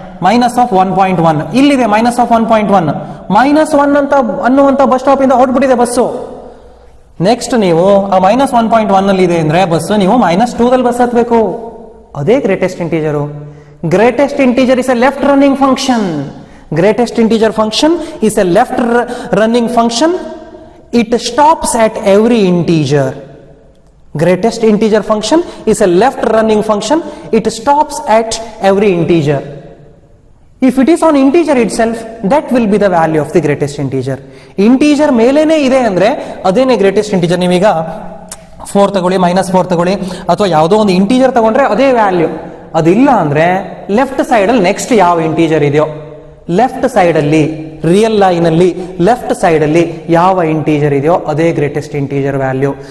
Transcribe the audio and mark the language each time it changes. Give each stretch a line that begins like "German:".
Kannada: -1.1 ಇಲ್ಲಿದೆ, -1.1 -1 ಅಂತ ಅನ್ನುವಂತ ಬಸ್ ಸ್ಟಾಪ್ ಇಂದ ಹೊರಟ್ಬಿಟ್ಟಿದೆ ಬಸ್ಸು. ನೆಕ್ಸ್ಟ್ ನೀವು ಆ -1.1 ಅಲ್ಲಿ ಇದೆ ಅಂದ್ರೆ ಬಸ್, ನೀವು -2 ದಲ್ಲಿ ಬಸ್ ಹತ್ಬೇಕು. ಅದೇ greatest integer.
English: Greatest integer is a left running function. Greatest integer function is a left running function. It stops at every integer. Greatest integer function is a left running function. It stops at every integer. If it is on integer itself, that will be the value of the greatest integer.
Kannada: Integer ಮೇಲೇನೆ ಇದೆ ಅಂದ್ರೆ ಅದೇನೆ greatest integer. ನೀವೀಗ 4 ತಗೊಳ್ಳಿ, -4 ತಗೊಳ್ಳಿ, ಅಥವಾ ಯಾವುದೋ ಒಂದು ಇಂಟೀಜರ್ ತಗೊಂಡ್ರೆ ಅದೇ ವ್ಯಾಲ್ಯೂ. ಅದಿಲ್ಲ ಅಂದ್ರೆ ಲೆಫ್ಟ್ ಸೈಡ್ ಅಲ್ಲಿ ನೆಕ್ಸ್ಟ್ ಯಾವ ಇಂಟೀಜರ್ ಇದೆಯೋ, ಲೆಫ್ಟ್ ಸೈಡ್ ಅಲ್ಲಿ ರಿಯಲ್ ಲೈನ್ ಅಲ್ಲಿ ಲೆಫ್ಟ್ ಸೈಡ್ ಅಲ್ಲಿ ಯಾವ ಇಂಟೀಜರ್ ಇದೆಯೋ ಅದೇ ಗ್ರೇಟೆಸ್ಟ್ ಇಂಟೀಜರ್ ವ್ಯಾಲ್ಯೂ.